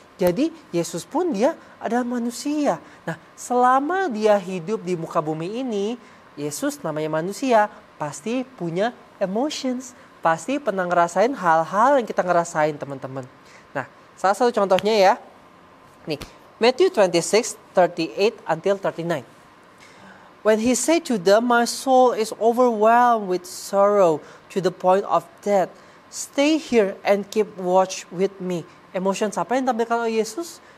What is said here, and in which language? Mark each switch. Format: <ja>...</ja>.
<id>Jadi Yesus pun dia adalah manusia. Nah, selama dia hidup di muka bumi ini, Yesus namanya manusia, pasti punya emotions. Pasti pernah ngerasain hal-hal yang kita ngerasain, teman-teman. Nah, salah satu contohnya ya. Nih, Matthew 26, 38 until 39.</id> <en>When he said to them, my soul is overwhelmed with sorrow to the point of death. Stay here and keep watch with me.</en> <id>Emotions apa yang ditampilkan oleh Yesus?</id>